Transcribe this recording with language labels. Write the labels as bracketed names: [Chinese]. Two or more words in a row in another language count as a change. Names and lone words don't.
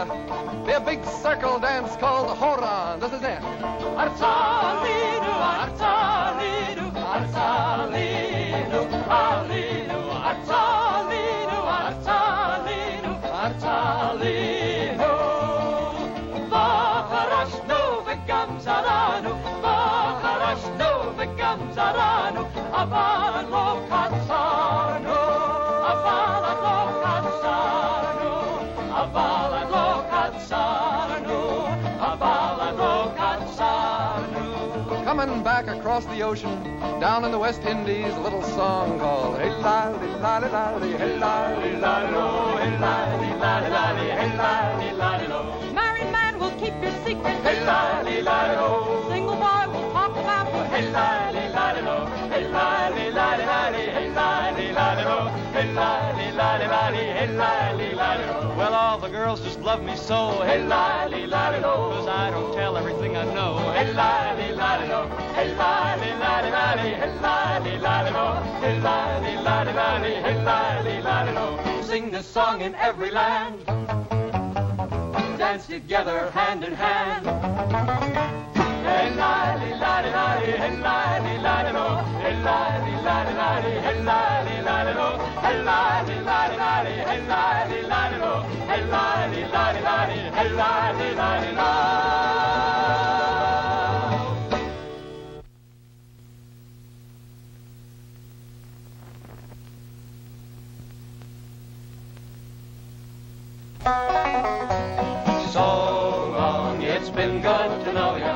[English] Be a big circle dance called the horan. This is it. [Hebrew] ארצלינו, ארצלינו, ארצלינו, ארצלינו, ארצלינו, ארצלינו, ארצלינו. וחרשנו וגם זרענו, וחרשנו וגם זרענו, אבל לא קצרנו, אבל לא קצרנו, אבל לא קצרנו, אבל לא קצרנו. [English] coming back across the ocean, down in the West Indies, a little song called Hey Lally Lally Lally, Hey Lally Lally Lo, Hey Lally Lally Lally, Hey Lally Lally Lo. Married man will keep your secret, Hey Lally Lally Lo. single boy will talk about Hey Lally Lally Lo, Hey Lally Lally Lally, Hey Lally Lally Lo, Hey Lally Lally Lally, Hey Lally Lally Lo. Well, all the girls just love me so. Hey Lally Lally Lo, 'Cause I don't tell everything I know. Hey Lally Lally Lo, Hey Lally Lally Lally, Hey Lally Lally Lo, Hey Lally Lally Lally, Hey Lally Lally Lo. Sing this song in every land, dance together hand in hand. Hey lally lally lally, hey lally lally lo, hey lally lally lally, hey lally lally lo, hey lally lally lally, hey lally lally lo, hey lally lally lally, hey lally lally lo. So long, it's been good to know ya.